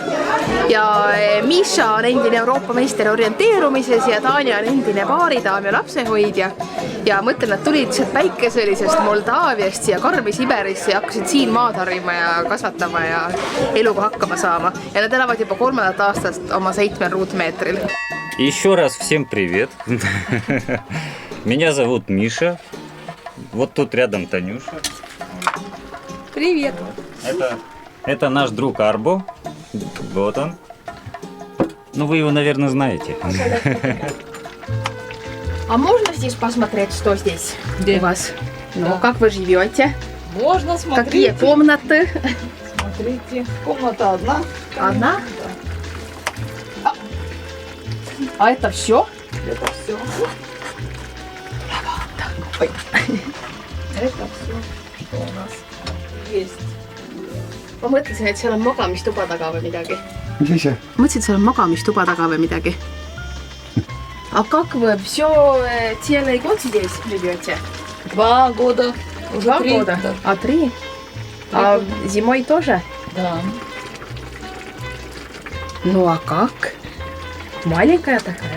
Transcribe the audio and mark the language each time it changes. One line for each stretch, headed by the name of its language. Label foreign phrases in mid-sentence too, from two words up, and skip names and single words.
Estonian: Ja Miša on endine Euroopa meister orienteerumises ja Tanja on endine baaridaam ja lapsehoidja. Ja mõtlen, nad tulid lihtsalt päikeselisest Moldaaviast ja Karmi-Siberisse ja hakkasid siin maad harima ja kasvatama ja eluga hakkama saama. Ja nad elavad juba 3. aastast oma 7 ruutmeetril.
Russian: Еще раз всем привет. Меня зовут Миша. Вот тут рядом Танюша. Привет. Это наш друг Арбо. Вот он. Ну, вы его, наверное, знаете. А можно здесь посмотреть, что здесь у вас? Ну, как вы живете? Можно смотреть. Какие комнаты? Смотрите, комната одна. Одна? А это все? Это все. Ой. Это все, что у нас есть.
Estonian: Ma mõtlesin, et seal on magamistuba taga või midagi. Mis asja? Mõtlesin, et seal on magamistuba taga või midagi.
Russian: А как вы все целый год здесь живете? 2 года. Уже 2 3. года? Да. А 3? А зимой тоже? Да. Ну а как? Маленькая такая?